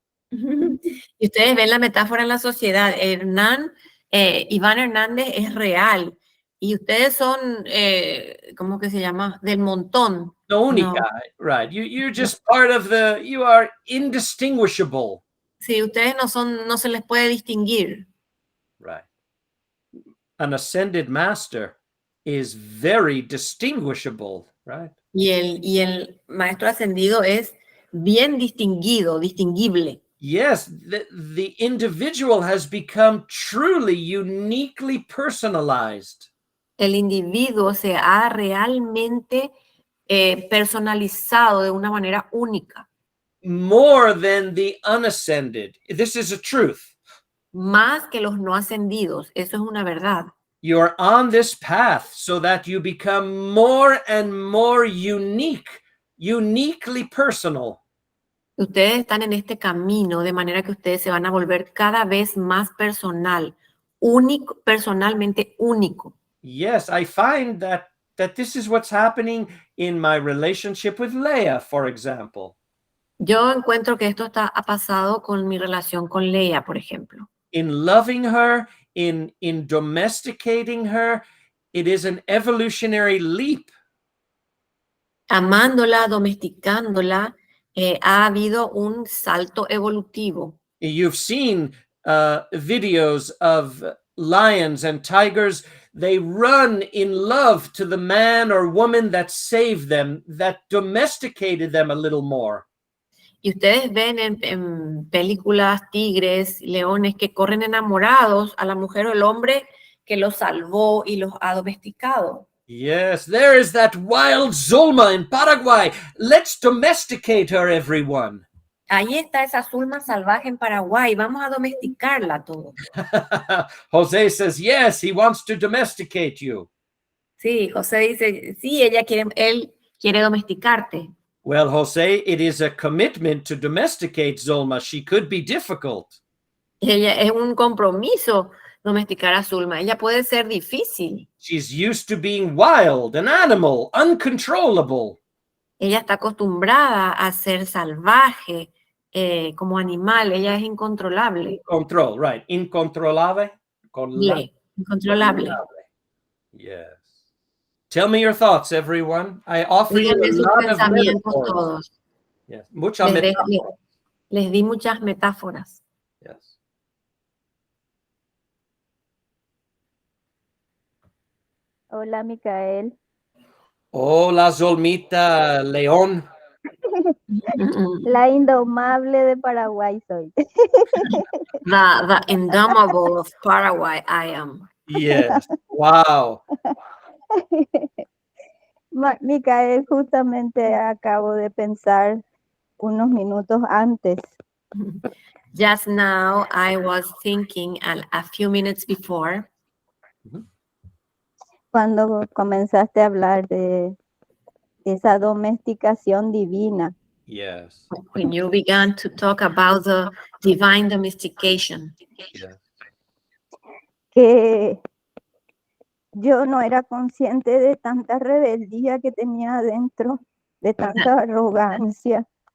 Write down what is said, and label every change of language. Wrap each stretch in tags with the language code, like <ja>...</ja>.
<es>Y ustedes ven la metáfora en la sociedad. Iván Hernández es real y ustedes son, ¿cómo que se llama? Del montón. No única, No.</es> <en>right? You're just part of you are indistinguishable.</en> <es>Sí, ustedes no se les puede distinguir.</es> <en>Right. An ascended master is very distinguishable, right?</en> <es>Y el maestro ascendido es bien distinguible.</es> <en>Yes, the individual has become truly uniquely personalized.</en> <es>El individuo se ha realmente personalizado de una manera única.</es> <en>More than the unascended. This is a truth.</en> <es>Más que los no ascendidos. Eso es una verdad.</es> <en>You're on this path so that you become more and more uniquely personal.</en> <es>Ustedes están en este camino de manera que ustedes se van a volver cada vez más personal, único, personalmente único.</es> <en>Yes, I find that this is what's happening in my relationship with Leah, for example.</en> <es>Yo encuentro que esto ha pasado con mi relación con Leia, por ejemplo.</es> <en>In loving her, in domesticating her, it is an evolutionary leap.</en> <es>Amándola, domesticándola, ha habido un salto evolutivo.</es> <en>You've seen videos of lions and tigers. They run in love to the man or woman that saved them, that domesticated them a little more.</en> <es>Y ustedes ven en películas tigres, leones que corren enamorados a la mujer o el hombre que los salvó y los ha domesticado.</es> <en>Yes, there is that wild Zulma in Paraguay. Let's domesticate her, everyone.</en> <es>Ahí está esa Zulma salvaje en Paraguay. Vamos a domesticarla todo.</es> <en>Jose says, yes, he wants to domesticate you.</en> <es>Sí, José dice, sí, él quiere domesticarte.</es> <en>Well, Jose, it is a commitment to domesticate Zulma. She could be difficult.</en> <es>Ella es un compromiso domesticar a Zulma. Ella puede ser difícil.</es> <en>She's used to being wild, an animal, uncontrollable.</en> <es>Ella está acostumbrada a ser salvaje, como animal. Ella es incontrolable.</es> <en>Control, right. Incontrolable.</en> <es>Incontrolable.</es> <en>Yes. Tell me your thoughts, everyone. I offer you</en> <es>Díganme</es> <en>a</en> <es>sus</es> <en>lot of</en> <es>pensamientos</es> <en>metaphors.</en> <es>todos. Yes. Muchas metáforas. Les di muchas metáforas.</es> <en>Yes.</en> <es>Hola, Micael. Hola, Zolmita León. La indomable de Paraguay soy.</es> <en>The indomitable of Paraguay I am. Yes. Wow.</en> <es>Micael, justamente acabo de pensar unos minutos antes.</es> <en>Just now I was thinking a few minutes before.</en> <es>Cuando comenzaste a hablar de esa domesticación divina.</es> <en>Yes. When you began to talk about the divine domestication. Yes.</en> <es>Que yo no era consciente de tanta rebeldía que tenía adentro, de tanta arrogancia.</es>